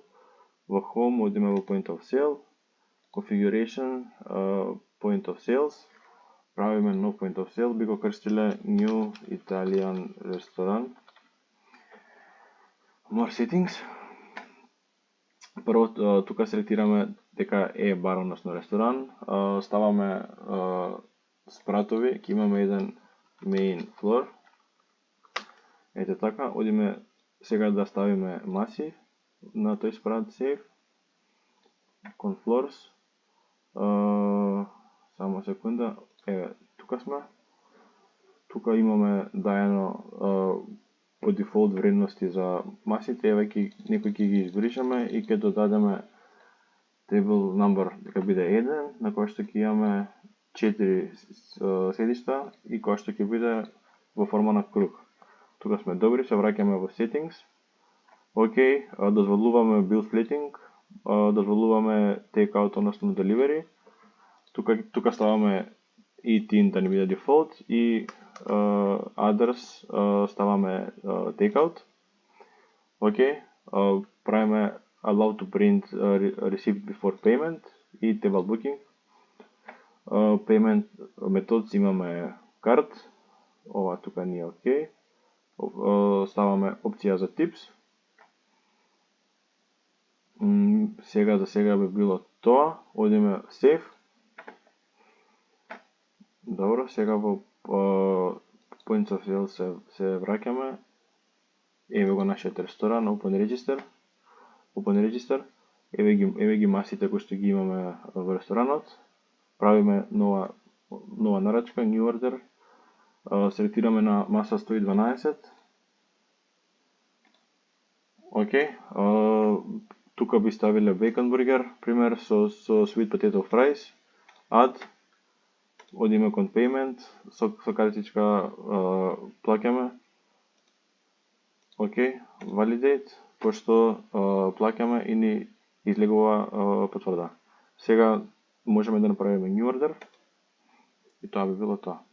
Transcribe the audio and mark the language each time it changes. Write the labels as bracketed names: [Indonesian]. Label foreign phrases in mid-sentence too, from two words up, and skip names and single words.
[Macedonian] Во Home одиме во [English] Point of Sale, Configuration, Point of Sales, [Macedonian] правиме нов [English] Point of Sale, [Macedonian] би го крстиле New Italian Restaurant. [English] More Settings. [Macedonian] Прво тука селектираме дека е бар, односно ресторан. Ставаме спратови, ќе имаме еден [English] main floor. [Macedonian] Ете така, одиме сега да ставиме маси на тој спрат Save. Conflores. Само секунда. Еве, тука сме. Тука имаме дајано по дефолт вредности за масите, еве некои ќе ги избришаме и ќе додадеме [English] table number [Macedonian] дека биде 1, на кој што ќе имаме 4 седишта и кој што ќе биде во форма на круг. Тука сме добри, се враќаме во settings. Океј, дозволуваме [English] bill splitting, [Macedonian] дозволуваме [English] take out, [Macedonian] односно delivery. Тука ставаме eat-in да не биде дефолт и others ставаме [English] take out. [Macedonian] Океј, правиме [English] allow to print receipt before payment [Macedonian] и [English] table booking. Payment methods [Macedonian] имаме card, ова тука не е океј. Ставаме опција за tips. Сега за сега би било тоа, одиме save. Добро, сега во [English] Points of Sale [Macedonian] се враќаме. Еве го нашиот ресторан, [English] Open Register. [Macedonian] Еве ги масите кои што ги имаме во ресторанот. Правиме нова нарачка, [English] New Order. [Macedonian] Селектираме на маса 112. Океј. Тука би ставиле [English] bacon burger, [Macedonian] пример со [English] sweet potato fries. [Macedonian] Add. Одиме кон payment, со картичка плаќаме. Океј, validate, пошто плаќаме и ни излегува потврда. Сега можеме да направиме [English] new order [Macedonian] и тоа би било тоа.